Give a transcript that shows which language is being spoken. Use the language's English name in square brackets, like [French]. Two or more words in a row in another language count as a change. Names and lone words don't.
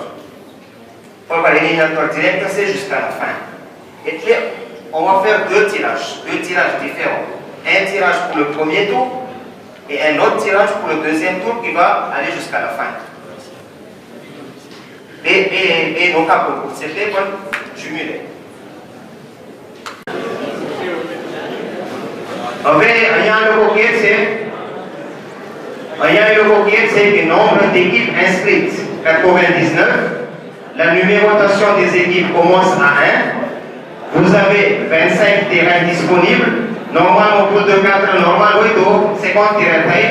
[French] Pour l'éliminatoire direct, c'est jusqu'à la fin. Et puis, on va faire 2 tirages différents. Un tirage pour le premier tour et un autre tirage pour le deuxième tour qui va aller jusqu'à la fin. [Gujarati] બે નોકા પૂર્વક છે તે પણ [French] jumelé. [Gujarati] હવે અહીંયા લોકો કહે છે [French] que nombre d'équipes inscrites 99, la numérotation des équipes commence à 1. Vous avez 25 terrains disponibles. Normalement, pour 2-4, normal, oui, donc 50 terrains taille.